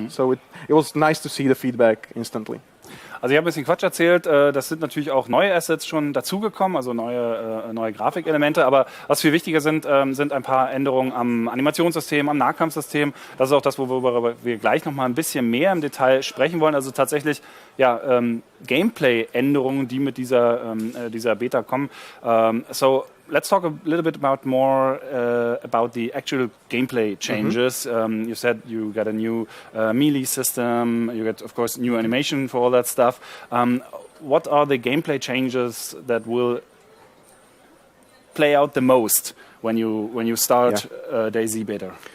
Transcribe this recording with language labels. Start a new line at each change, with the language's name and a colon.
English: So it was nice to see the feedback instantly.
German: Also ich habe ein bisschen Quatsch erzählt, das sind natürlich auch neue Assets schon dazugekommen, also neue Grafikelemente, aber was viel wichtiger sind ein paar Änderungen am Animationssystem, am Nahkampfsystem. Das ist auch das, worüber wir gleich nochmal ein bisschen mehr im Detail sprechen wollen. Also tatsächlich Gameplay-Änderungen, die mit dieser Beta kommen.
English: So let's talk a little bit more about the actual gameplay changes. You said you got a new melee system. You got, of course, new animation for all that stuff. What are the gameplay changes that will play out the most when you start DayZ beta?